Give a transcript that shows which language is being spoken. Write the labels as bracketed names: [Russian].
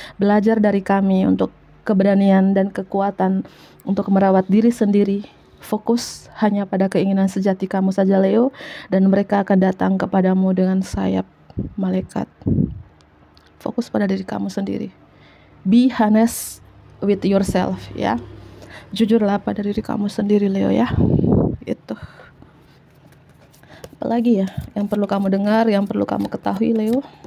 [Indonesian] Belajar dari kami untuk keberanian dan kekuatan untuk merawat diri sendiri. Fokus hanya pada keinginan sejati kamu saja, Leo, dan mereka akan datang kepadamu dengan sayap malaikat. Fokus pada diri kamu sendiri. [English] Be honest with yourself, ya. [Indonesian] Jujurlah pada diri kamu sendiri, Leo, ya. Itu. Apalagi ya yang perlu kamu dengar, yang perlu kamu ketahui, Leo?